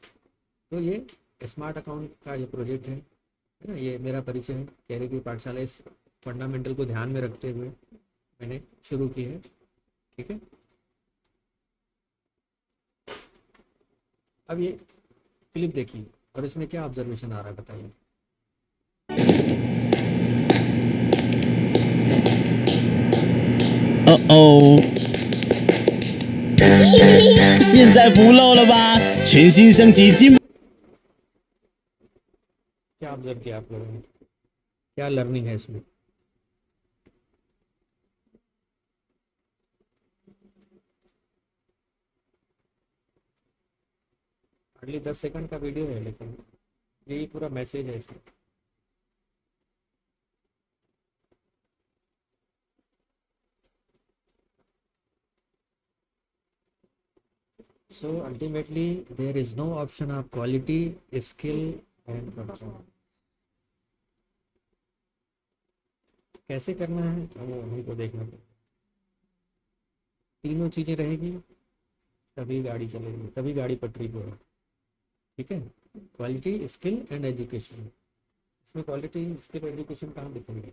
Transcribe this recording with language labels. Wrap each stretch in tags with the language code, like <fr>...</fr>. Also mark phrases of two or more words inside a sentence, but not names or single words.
<hi>तो ये</hi> <en>smart account</en> <hi>का ये प्रोजेक्ट है ना, ये मेरा परिचय है कैरियर की पाठशाला। इस फंडामेंटल को ध्यान में रखते हुए मैंने शुरू की है। ठीक है? अब ये क्लिप देखिए और इसमें क्या ऑब्जर्वेशन आ रहा है बताइए।</hi> <zh>哦，现在不漏了吧？全新升级金</zh> <hi>क्या ऑब्जर्व किया आप लोगों ने, क्या लर्निंग है इसमें? हार्डली 10 सेकंड का वीडियो है, लेकिन यही पूरा मैसेज है इसमें।</hi> <en>So ultimately there is no option of quality, skill and performance.</en> <hi>कैसे करना है वो हमको देखना पड़ेगा। तीनों चीजें रहेगी तभी गाड़ी चलेगी, तभी गाड़ी पटरी पे है। ठीक है?</hi> <en>quality, skill and education.</en> <hi>इसमें</hi> <en>quality, skill, education</en> <hi>कहाँ दिखेंगे?</hi>